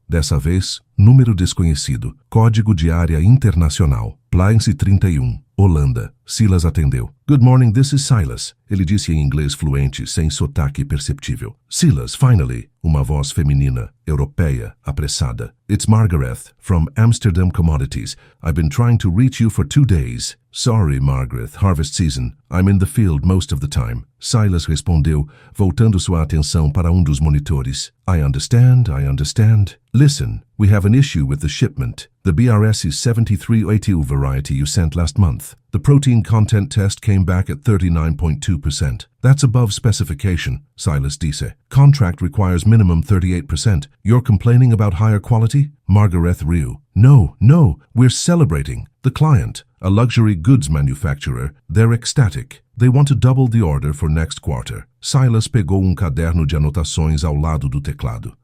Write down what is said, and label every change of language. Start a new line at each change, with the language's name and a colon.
Portuguese: Dessa vez, número desconhecido. Código de área internacional. Plainse 31. Holanda. Silas atendeu.
English: Good morning, this is Silas.
Portuguese: Ele disse em inglês fluente, sem sotaque perceptível.
English: Silas, finally.
Portuguese: Uma voz feminina, europeia, apressada.
English: It's Margaret, from Amsterdam Commodities. I've been trying to reach you for 2 days. Sorry, Margaret, harvest season. I'm in the field most of the time.
Portuguese: Silas respondeu, voltando sua atenção para um dos monitores.
English: I understand. Listen, we have an issue with the shipment. The BRS is 7382 variety you sent last month. The protein content test came back at 39.2%. That's above specification,
Portuguese: Silas disse.
English: Contract requires minimum 38%. You're complaining about higher quality? Margaret riu. No, we're celebrating. The client, a luxury goods manufacturer. They're ecstatic. They want to double the order for next quarter.
Portuguese: Silas pegou um caderno de anotações ao lado do teclado.